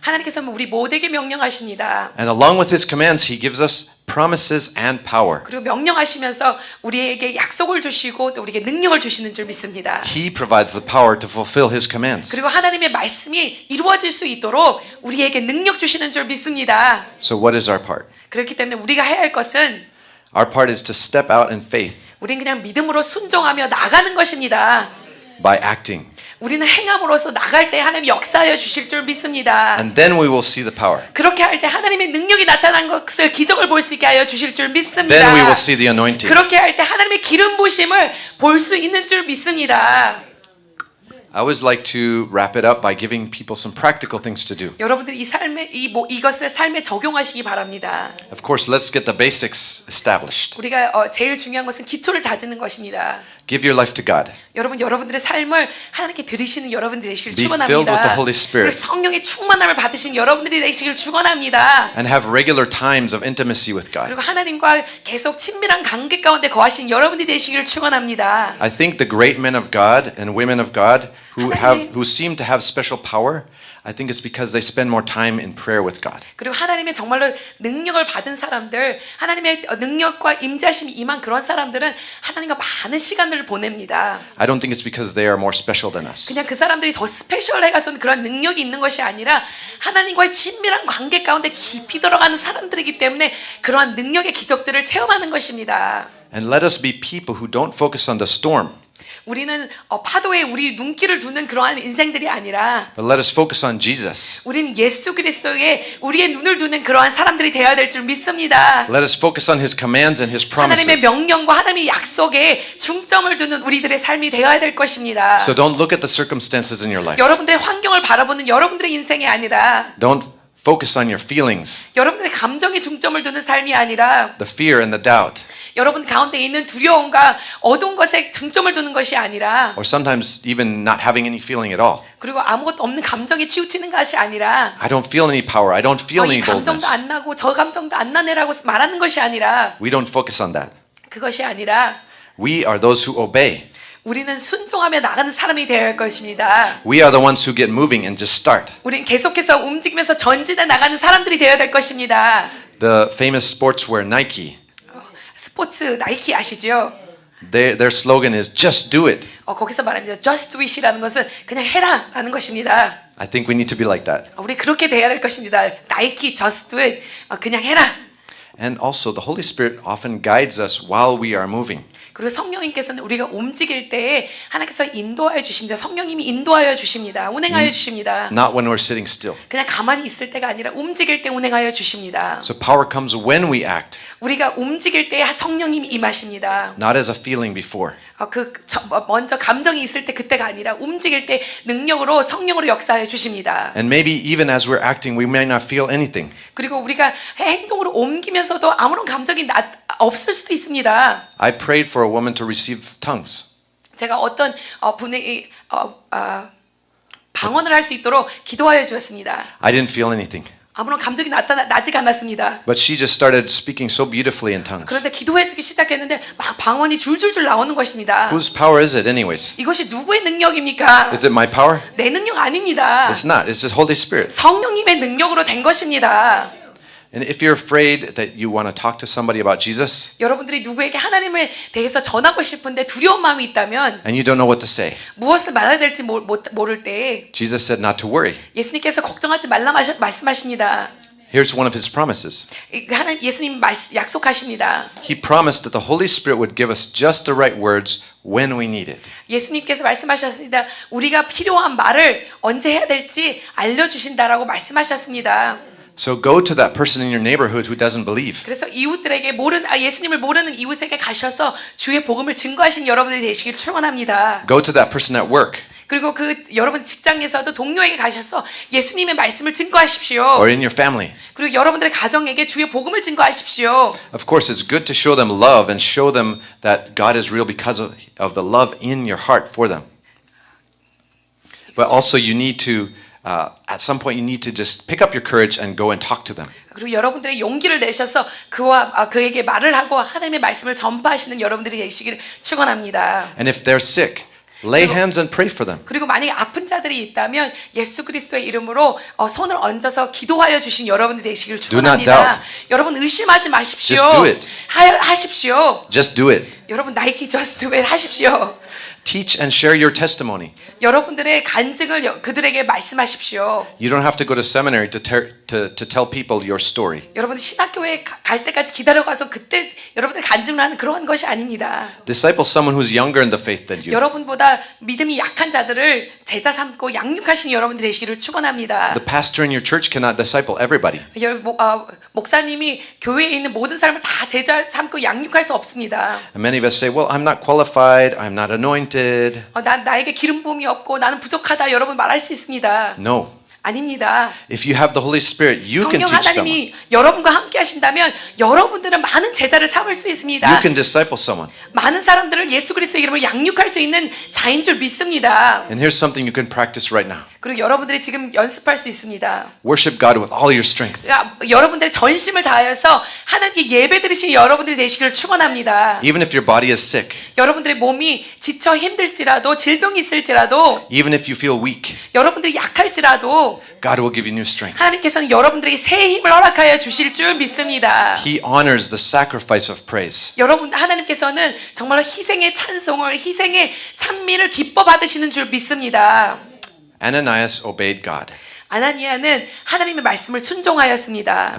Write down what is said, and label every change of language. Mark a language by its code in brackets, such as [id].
[ko] 하나님께서 우리 모두에게 명령하십니다. [en] And along with his commands, he gives us promises and power. [ko] 그리고 명령하시면서 우리에게 약속을 주시고 또 우리에게 능력을 주시는 줄 믿습니다. [en] He provides the power to fulfill his commands. [ko] 그리고 하나님의 말씀이 이루어질 수 있도록 우리에게 능력 주시는 줄 믿습니다. [en] So what is our part? [ko] 그렇기 때문에 우리가 해야 할 것은 [en] Our part is to step out in faith [ko] 우리는 그냥 믿음으로 순종하며 나가는 것입니다. [en] by acting. [ko] 우리는 행함으로써 나갈 때 하나님 역사하여 주실 줄 믿습니다. [en] And then we will see the power. [ko] 그렇게 할 때 하나님의 능력이 나타난 것을 기적을 볼 수 있게 하여 주실 줄 믿습니다. [en] Then we will see the anointing. [ko] 그렇게 할 때 하나님의 기름 부심을 볼 수 있는 줄 믿습니다. [en] I always like to wrap it up by giving people some practical things to do. [ko] 여러분들 이 삶에 이것을 삶에 적용하시기 바랍니다. [en] Of course, let's get the basics established. [ko] 우리가 제일 중요한 것은 기초를 다지는 것입니다. [en] Give your life to God. [ko] 여러분들의 삶을 하나님께 드리시는 여러분들이 되시길 [en] Be filled with the Holy Spirit. [ko] 그리고 성령의 충만함을 받으신 여러분들이 되시길 축원합니다. [en] And have regular times of intimacy with God. [ko] 그리고 하나님과 계속 친밀한 관계 가운데 거하신 여러분들이 되시기를 축원합니다. [en] I think the great men of God and women of God who seem to have special power, I think it's because they spend more time in prayer with God. [ko] 그리고 하나님의 정말로 능력을 받은 사람들, 하나님의 능력과 임자심이 임한 그런 사람들은 하나님과 많은 시간을 보냅니다. [en] I don't think it's because they are more special than us. [ko] 그냥 그 사람들이 더 스페셜해 가서 그런 능력이 있는 것이 아니라 하나님과의 친밀한 관계 가운데 깊이 들어가는 사람들이기 때문에 그러한 능력의 기적들을 체험하는 것입니다. [en] And let us be people who don't focus on the storm, [ko] 우리는 파도에 우리 눈길을 두는 그러한 인생들이 아니라 [en] but let us focus on Jesus. [ko] 우리는 예수 그리스도에 우리의 눈을 두는 그러한 사람들이 되어야 될 줄 믿습니다. [en] Let us focus on His commands and His [ko] 하나님의 [en] promises. [ko] 명령과 하나님의 약속에 중점을 두는 우리들의 삶이 되어야 될 것입니다. [en] So don't look at the circumstances in your life. [ko] 여러분들의 환경을 바라보는 여러분들의 인생이 아니라 [en] Don't focus on your feelings, [ko] 여러분들의 감정에 중점을 두는 삶이 아니라 [en] the fear and the doubt, [ko] 여러분 가운데 있는 두려움과 어두운 것에 중점을 두는 것이 아니라 [en] or sometimes even not having any feeling at all. [ko] 그리고 아무것도 없는 감정에 치우치는 것이 아니라 [en] I don't feel any power. I don't feel [ko] 이 [en] any [ko] 감정도 [en] boldness. [ko] 안 나고 저 감정도 안 나네라고 말하는 것이 아니라 [en] We don't focus on that. [ko] 그것이 아니라 [en] We are those who obey. [ko] 우리는 순종하며 나가는 사람이 되어야 할 것입니다. [en] We are the ones who get moving and just start. [ko] 우리는 계속해서 움직이면서 전진해 나가는 사람들이 되어야 될 것입니다. [en] The famous sportswear Nike, [ko] 스포츠 나이키 아시죠? [en] their slogan is just do it. [ko] 거기서 말합니다. [en] Just do it [ko] 이라는 것은 그냥 해라라는 것입니다. [en] I think we need to be like that. [ko] 우리 그렇게 돼야 될 것입니다. [en] 나이키 Just do it. [ko] 그냥 해라. [en] And also the Holy Spirit often guides us while we are moving. [ko] 그리고 성령님께서는 우리가 움직일 때에 하나님께서 인도하여 주십니다. 성령님이 인도하여 주십니다. 운행하여 주십니다. [en] Not when we're sitting still. [ko] 그냥 가만히 있을 때가 아니라 움직일 때 운행하여 주십니다. [en] So power comes when we act, [ko] 우리가 움직일 때 성령님이 임하십니다. [en] not as a feeling before. [ko] 먼저 감정이 있을 때 그때가 아니라 움직일 때 능력으로 성령으로 역사하여 주십니다. [en] And maybe even as we're acting, we may not feel anything. [ko] 그리고 우리가 행동으로 옮기면서도 아무런 감정이 없을 수도 있습니다. [en] I prayed for a woman to receive tongues. [ko] 제가 어떤 분에게 방언을 할 수 있도록 기도하여 주었습니다. [en] I didn't feel anything. [ko] 아무런 감정이 나지가 않았습니다. [en] But she just started speaking so beautifully in tongues. [ko] 그런데 기도해주기 시작했는데 막 방언이 줄줄줄 나오는 것입니다. [en] Whose power is it anyways? [ko] 이것이 누구의 능력입니까? [en] Is it my power? [ko] 내 능력 아닙니다. [en] It's not. It's just Holy Spirit. [ko] 성령님의 능력으로 된 것입니다. [en] And if you're afraid that you want to talk to somebody about Jesus [ko] 여러분들이 누구에게 하나님에 대해서 전하고 싶은데 두려운 마음이 있다면 [en] and you don't know what to say, [ko] 무엇을 말해야 될지 모를 때 [en] Jesus said not to worry. [ko] 예수님께서 걱정하지 말라 말씀하십니다. [en] Here's one of his promises. [ko] 하나님 예수님 약속하십니다. [en] He promised that the Holy Spirit would give us just the right words when we need it. [ko] 예수님께서 말씀하셨습니다. 우리가 필요한 말을 언제 해야 될지 알려주신다라고 말씀하셨습니다. [en] So go to that person in your neighborhood who doesn't believe. [ko] 그래서 이웃들에게 예수님을 모르는 이웃에게 가셔서 주의 복음을 증거하신 여러분들이 되시길 축원합니다. [en] Go to that person at work [ko] 그리고 여러분 직장에서도 동료에게 가셔서 예수님의 말씀을 증거하십시오. [en] or in your family. [ko] 그리고 여러분들의 가정에게 주의 복음을 증거하십시오. [en] Of course, it's good to show them love and show them that God is real because of the love in your heart for them. But also you need to at some point you need to just pick up your courage and go and talk to them. [ko] 그리고 여러분들의 용기를 내셔서 그에게 말을 하고 하나님의 말씀을 전파하시는 여러분들이 되시기를 축원합니다. [en] And if they're sick, lay hands and pray for them. [ko] 그리고 만약에 아픈 자들이 있다면 예수 그리스도의 이름으로 손을 얹어서 기도하여 주신 여러분들이 되시기를 축원합니다. 여러분 의심하지 마십시오. [en] Just do it. [ko] 하십시오. [en] Just do it. [ko] 여러분 나이키 [en] 저스트 웨이 [ko] 하십시오. [en] Teach and share your testimony. [ko] 여러분들의 간증을 그들에게 말씀하십시오. [en] You don't have to go to seminary to tell people your story. [ko] 여러분 신학교에 갈 때까지 기다려가서 그때 여러분들 간증을 하는 그런 것이 아닙니다. [en] Disciple someone who's younger in the faith than you. [ko] 여러분보다 믿음이 약한 자들을 제자 삼고 양육하시는 여러분들이 되시기를 축원합니다. [en] The pastor in your church cannot disciple everybody. [ko] 목사님이 교회에 있는 모든 사람을 다 제자 삼고 양육할 수 없습니다. [en] And many of us say, well, I'm not qualified, I'm not anointed. [ko] 나에게 기름 부음이 없고 나는 부족하다 여러분 말할 수 있습니다. [en] No. [ko] 아닙니다. [en] If you have the Holy Spirit, you can [ko] 성령 [en] teach someone. [ko] 하나님이 여러분과 함께 하신다면 여러분들은 많은 제자를 삼을 수 있습니다. [en] You can disciple someone. [ko] 많은 사람들을 예수 그리스도의 이름으로 양육할 수 있는 자인 줄 믿습니다. [en] And here's something you can practice right now. [ko] 그리고 여러분들이 지금 연습할 수 있습니다. [en] Worship God with all your strength. [ko] 그러니까 여러분들의 전심을 다하여서 하나님께 예배드리신 여러분들이 되시기를 축원합니다. [en] Even if your body is sick, [ko] 여러분들의 몸이 지쳐 힘들지라도 질병이 있을지라도 [en] even if you feel weak, [ko] 여러분들이 약할지라도 [en] God will give you new strength. [ko] 하나님께서는 여러분들에게 새 힘을 허락하여 주실 줄 믿습니다. [en] He honors the sacrifice of praise. [ko] 여러분 하나님께서는 정말로 희생의 찬송을 희생의 찬미를 기뻐 받으시는 줄 믿습니다. [en] Ananias obeyed God. [ko] 아나니아는 하나님의 말씀을 순종하였습니다.